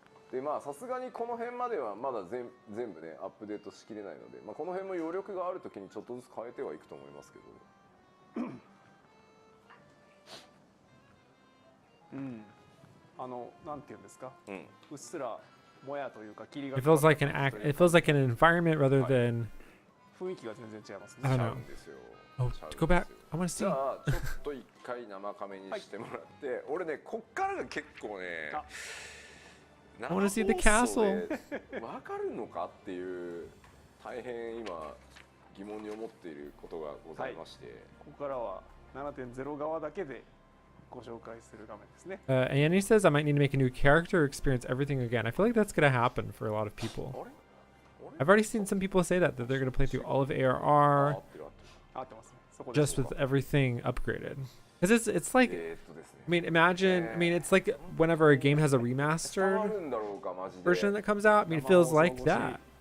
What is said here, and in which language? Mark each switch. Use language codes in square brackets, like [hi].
[ja] でまあさすがにこの辺まではまだ全部ねアップデートしきれないので、まあ、この辺も余力があるときにちょっとずつ変えてはいくと思いますけど。うん。なんていうんですか。うん。うっすらもやというか霧が。 [en] It feels like it feels like an environment rather than [ja] 雰囲気が全然違いますね。 [en] I don't know. [ja] んですよ。 [en] Oh, go back. I want to [ja] じ [en] see. [ja] ゃあちょっと一回生カメにしてもらって、俺ねこっからが結構ね。 [en] I want to see the castle. [ja] わかるのかっていう大変今疑問に思っていることがございまして、ここからは 7.0 側だけでご紹介する画面ですね。 [en] Annie says I might need to make a new character, experience everything again. I feel like that's gonna happen for a lot of people. I've already seen some people say that they're gonna play through all of ARR [ja] 合ってますね。そこです [en] just with everything upgraded. Because it's like, I mean, imagine, I mean, it's like whenever a game has a remastered version that comes out. I mean, it feels like that.